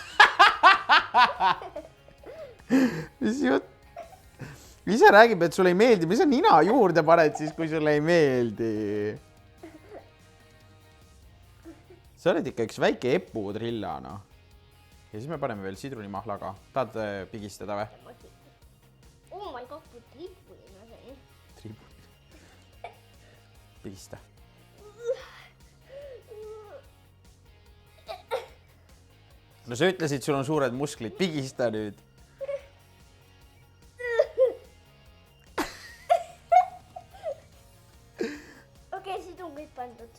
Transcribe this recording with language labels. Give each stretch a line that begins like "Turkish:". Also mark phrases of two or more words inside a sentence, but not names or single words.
Estonian: Mis jutt? Ise räägib, et sulle ei meeldi. Mis sa nina juurde paned siis, kui sulle ei meeldi? Sa oled ikka üks väike eputrilla, noh. Ja siis me paneme veel sidrunimahlaga. Tahad pigistada või?
English: Oh my god,
Estonian: kui triibuline see on. Triibuline. Pigista. No sa ütlesid, sul on suured musklid. Pigista nüüd. Okei, sidrun kõik pandud.